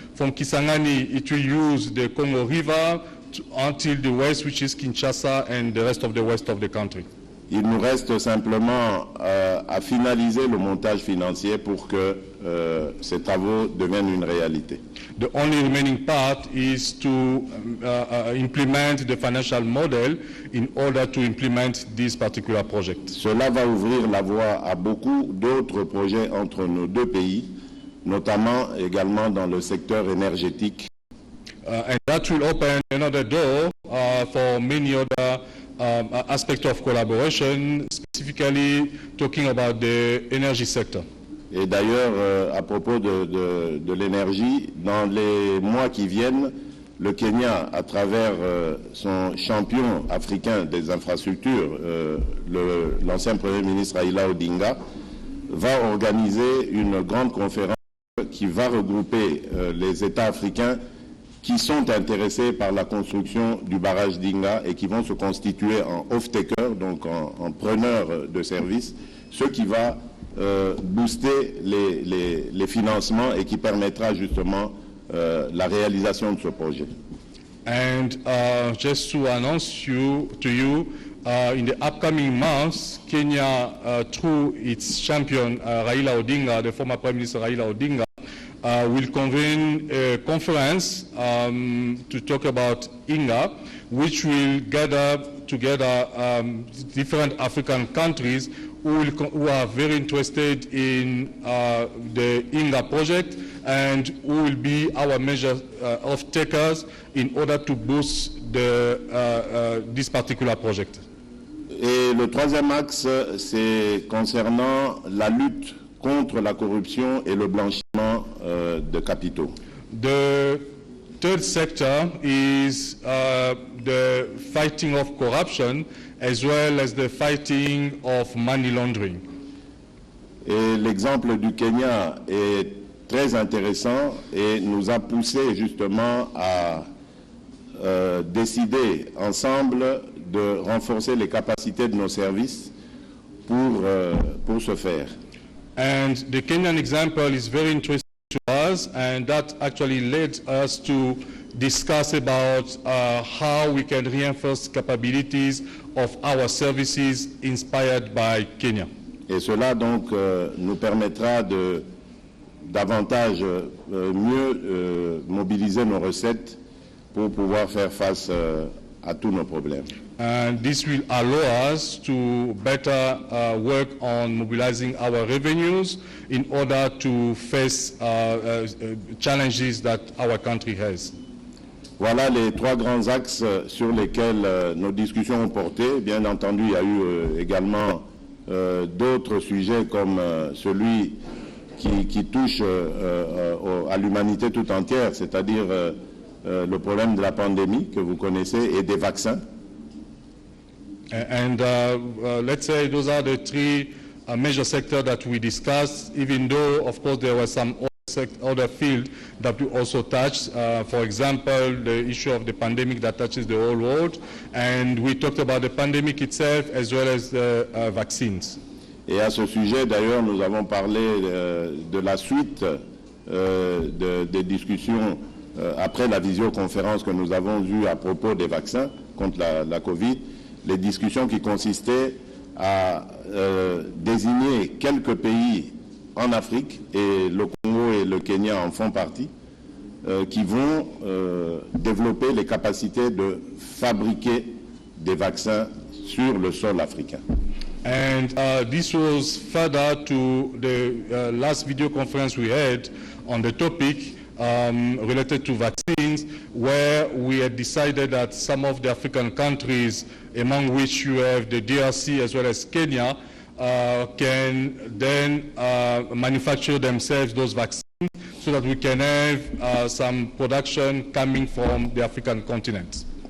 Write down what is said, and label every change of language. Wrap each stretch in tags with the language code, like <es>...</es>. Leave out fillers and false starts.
<en>From Kisangani, it will use the Congo River until the west, which is Kinshasa and the rest of the west of the country.</en> <fr>Il nous reste simplement à finaliser le montage financier pour que ces travaux deviennent une réalité.</fr> <en>The only remaining part is to implement the financial model in order to implement this particular project.</en> <fr>Cela va ouvrir la voie à beaucoup d'autres projets entre nos deux pays, notamment également dans le secteur énergétique.</fr> <en>And that will open another door for many other aspects of collaboration, specifically talking about the energy sector.</en> <fr>Et d'ailleurs, à propos de l'énergie, dans les mois qui viennent, le Kenya, à travers son champion africain des infrastructures, l'ancien Premier ministre Raila Odinga, va organiser une grande conférence qui va regrouper les États africains qui sont intéressés par la construction du barrage d'Inga et qui vont se constituer en off-taker, donc en preneurs de services, ce qui va booster les financements et qui permettra justement la réalisation de ce projet.</fr> <en>And just to announce to you, in the upcoming months, Kenya, through its champion Raila Odinga, the former Prime Minister Raila Odinga, will convene a conference to talk about INGA, which will gather together different African countries who are very interested in the INGA project and who will be our major off-takers in order to boost this particular project.</en> <fr>Et le troisième axe, c'est concernant la lutte contre la corruption et le blanchiment de capitaux.</fr> <en>The third sector is the fighting of corruption as well as the fighting of money laundering.</en> <fr>Et l'exemple du Kenya est très intéressant et nous a poussé justement à décider ensemble de renforcer les capacités de nos services pour ce faire.</fr> <en>And the Kenyan example is very interesting to us, and that actually led us to discuss about how we can reinforce capabilities of our services inspired by Kenya.</en> <fr>Et cela donc nous permettra de davantage mieux mobiliser nos recettes pour pouvoir faire face à tous nos problèmes.</fr> <en>And this will allow us to better work on mobilizing our revenues in order to face challenges that our country has.</en> <fr>Voilà les trois grands axes sur lesquels nos discussions ont porté. Bien entendu, il y a eu également d'autres sujets comme celui qui touche à l'humanité tout entière, c'est-à-dire le problème de la pandémie que vous connaissez et des vaccins.</fr> <en>And let's say those are the three major sectors that we discussed, even though, of course, there were some other other field that we also touched. For example, the issue of the pandemic that touches the whole world. And we talked about the pandemic itself as well as the vaccines.</en> <fr>Et à ce sujet, d'ailleurs, nous avons parlé de la suite des discussions après la visioconférence que nous avons eue à propos des vaccins contre la Covid, les discussions qui consistaient à désigner quelques pays en Afrique, et le Congo et le Kenya en font partie, qui vont développer les capacités de fabriquer des vaccins sur le sol africain.</fr> <en>And this was further to the last video conference we had on the topic related to vaccines, where we had decided that some of the African countries, among which you have the DRC as well as Kenya, can then manufacture themselves those vaccines so that we can have some production coming from the African continent.</en>